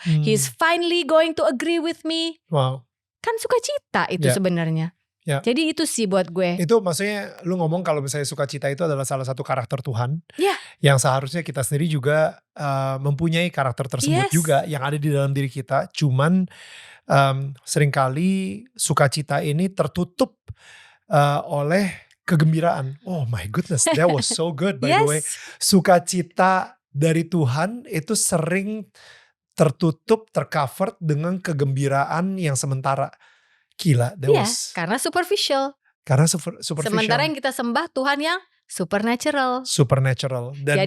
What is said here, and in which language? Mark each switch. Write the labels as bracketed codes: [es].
[en] He's finally going to agree with me. Wow. [id] Kan sukacita itu sebenarnya. Jadi itu sih buat gue. Itu maksudnya lu ngomong kalau misalnya sukacita itu adalah salah satu karakter Tuhan. Yang seharusnya kita sendiri juga mempunyai karakter tersebut juga yang ada di dalam diri kita. Cuman seringkali sukacita ini tertutup oleh kegembiraan. [en] Oh my goodness, that was so good by the way. [id] Sukacita dari Tuhan itu sering tertutup, tercover dengan kegembiraan yang sementara. Gila, karena superficial. Superficial. Sementara yang kita sembah Tuhan yang supernatural. Dan